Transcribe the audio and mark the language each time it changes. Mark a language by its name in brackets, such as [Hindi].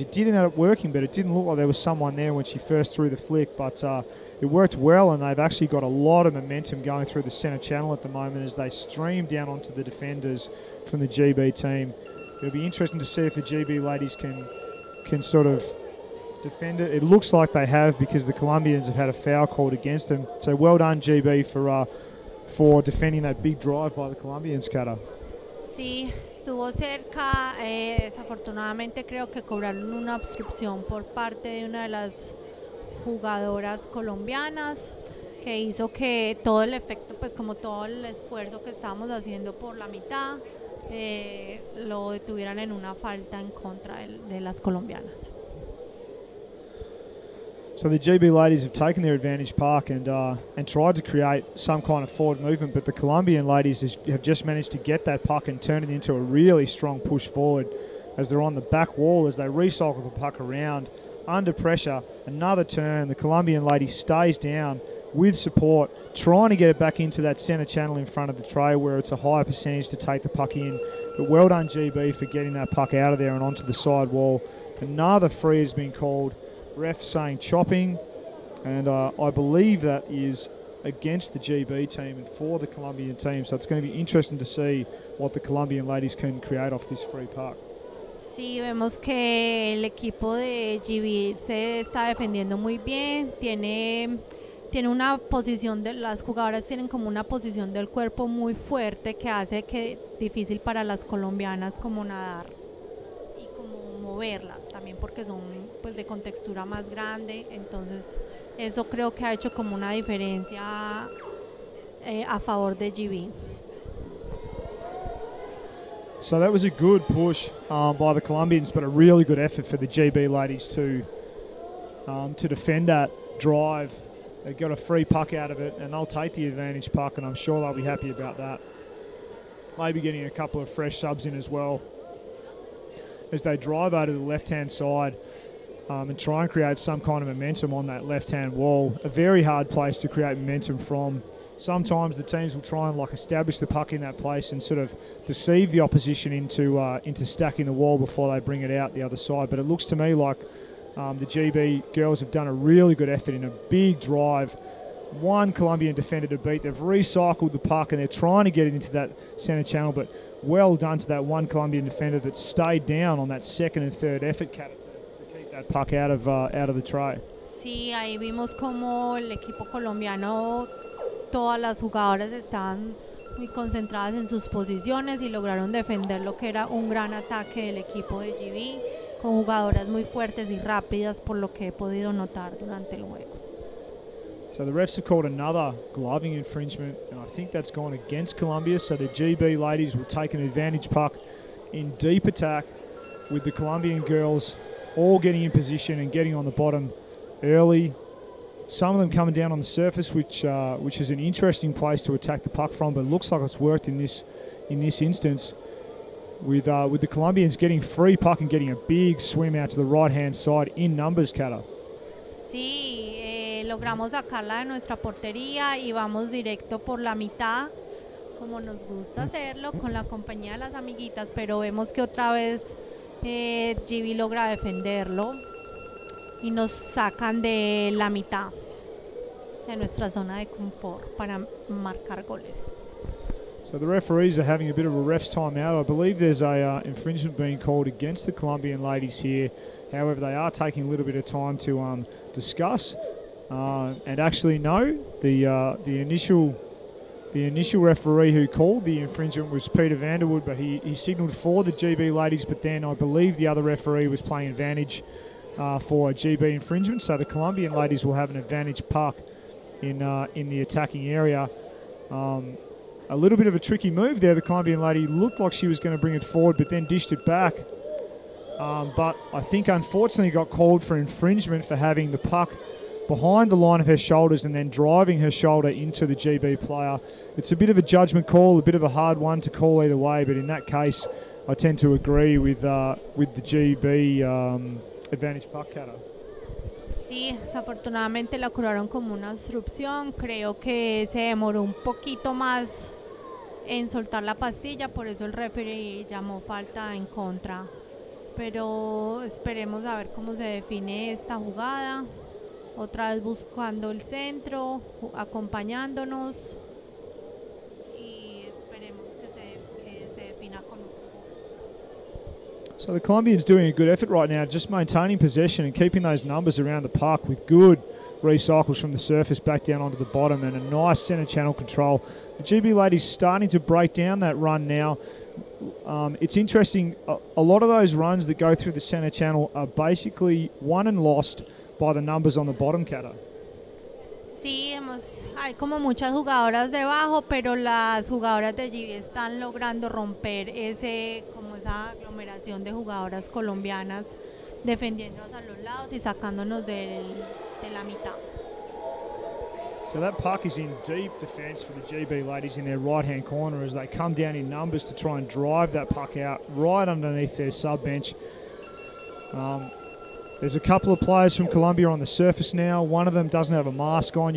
[English] It did end up working, but it didn't look like there was someone there when she first threw the flick, but it worked well, and they've actually got a lot of momentum going through the centre channel at the moment as they stream down onto the defenders from the GB team. It'll be interesting to see if the GB ladies can sort of defend it. It looks like they have, because the Colombians have had a foul called against them. So well done, GB, for defending that big drive by the Colombians, Kata. [Spanish] Sí, estuvo cerca. Desafortunadamente creo que cobraron una obstrucción por parte de una de las jugadoras colombianas, que hizo que todo el efecto, pues como todo el esfuerzo que estábamos haciendo por la mitad, lo detuvieran en una falta en contra de las colombianas. [English] So the GB ladies have taken their advantage puck and tried to create some kind of forward movement, but the Colombian ladies have just managed to get that puck and turn it into a really strong push forward as they're on the back wall as they recycle the puck around under pressure. Another turn. The Colombian lady stays down with support, trying to get it back into that centre channel in front of the tray where it's a higher percentage to take the puck in. But well done, GB, for getting that puck out of there and onto the side wall. Another free has been called. Ref saying chopping, and I believe that is against the GB team and for the Colombian team. So it's going to be interesting to see what the Colombian ladies can create off this free puck. [Spanish] Sí, vemos que el equipo de GB se está defendiendo muy bien. Tiene una posición las jugadoras tienen como una posición del cuerpo muy fuerte que hace que difícil para las colombianas como nadar y como moverlas también, porque son pues de contextura más grande. Entonces eso creo que ha hecho como una diferencia a favor de GB. [English] So that was a good push by the Colombians, but a really good effort for the GB ladies to defend that drive. They got a free puck out of it, and they'll take the advantage puck, and I'm sure they'll be happy about that. Maybe getting a couple of fresh subs in as well as they drive over to the left-hand side and try and create some kind of momentum on that left-hand wall. A very hard place to create momentum from. Sometimes the teams will try and establish the puck in that place and sort of deceive the opposition into stacking the wall before they bring it out the other side. But it looks to me like the GB girls have done a really good effort in a big drive. One Colombian defender to beat. They've recycled the puck and they're trying to get it into that centre channel, but well done to that one Colombian defender that stayed down on that second and third effort to keep that puck out of the tray. [Spanish] Sí, ahí vimos como el equipo colombiano, todas las jugadoras estaban muy concentradas en sus posiciones y lograron defender lo que era un gran ataque del equipo de GB, con jugadoras muy fuertes y rápidas por lo que he podido notar durante el juego. [English] So the refs have called another gloving infringement, and I think that's gone against Colombia. So the GB ladies will take an advantage puck in deep attack with the Colombian girls all getting in position and getting on the bottom early. Some of them coming down on the surface, which is an interesting place to attack the puck from, but it looks like it's worked in this instance with the Colombians getting free puck and getting a big swim out to the right-hand side in numbers, Kata. [Spanish] Sí, logramos sacarla de nuestra portería y vamos directo por la mitad, como nos gusta hacerlo, con la compañía de las amiguitas, pero vemos que otra vez GB logra defenderlo y nos sacan de la mitad de nuestra zona de confort para marcar goles. [English] So the referees are having a bit of a ref's timeout. I believe there's a infringement being called against the Colombian ladies here. However, they are taking a little bit of time to discuss. And actually, no, the initial referee who called the infringement was Peter Vanderwood, but he signalled for the GB ladies. But then I believe the other referee was playing advantage for a GB infringement. So the Colombian ladies will have an advantage puck in the attacking area. A little bit of a tricky move there. The Colombian lady looked like she was going to bring it forward, but then dished it back. But I think unfortunately got called for infringement for having the puck behind the line of her shoulders and then driving her shoulder into the GB player. It's a bit of a judgment call, a bit of a hard one to call either way, but in that case, I tend to agree with the GB advantage puck cutter. [Spanish] Sí, desafortunadamente la curaron como una obstrucción. Creo que se demoró un poquito más en soltar la pastilla, por eso el referee llamó falta en contra. Pero esperemos a ver cómo se define esta jugada. Otra vez buscando el centro, acompañándonos y esperemos que se defina con un. [English] So the Colombians doing a good effort right now, just maintaining possession and keeping those numbers around the park with good recycles from the surface back down onto the bottom and a nice centre channel control. The GB ladies starting to break down that run now. It's interesting, a lot of those runs that go through the centre channel are basically won and lost by the numbers on the bottom, Kata. [Spanish] Sí, hay como muchas jugadoras debajo, pero las jugadoras de GB están logrando romper esa aglomeración de jugadoras colombianas, defendiéndonos a los lados y sacándonos de la mitad. [English] So that puck is in deep defence for the GB ladies in their right-hand corner as they come down in numbers to try and drive that puck out right underneath their sub-bench. There's a couple of players from Colombia on the surface now. One of them doesn't have a mask on.